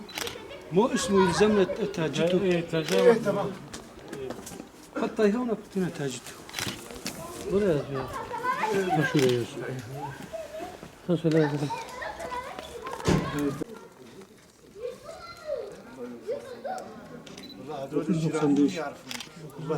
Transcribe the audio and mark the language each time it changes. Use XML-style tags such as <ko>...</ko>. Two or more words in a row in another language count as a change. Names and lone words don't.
<ar>مو اسمه يلزمنا تاجته. ايه تاجته. تمام. حتى هنا اعطينا تاجته.</ar> <tr>Buraya yazıyor. Ha şuraya yazıyor. Ha söyle bakalım.</tr> <ar>هذول الجيران يعرفون والله</ar>